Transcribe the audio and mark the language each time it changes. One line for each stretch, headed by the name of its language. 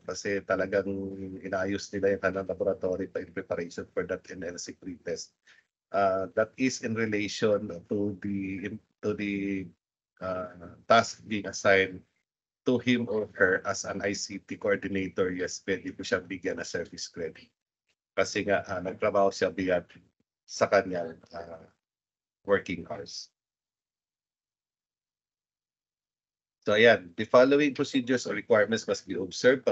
Filipino: Kasi talagang inayos nila yung kanang laboratory pa
English: in preparation for that NLC pre-test. That is in relation to the task being assigned to him or her as an ICT coordinator.
Filipino: Yes, pwede po siyang bigyan ng service credit. Kasi nga, nagtrabaho siya beyond sa kanyang working hours.
English: So ayan, the following procedures or requirements must be observed.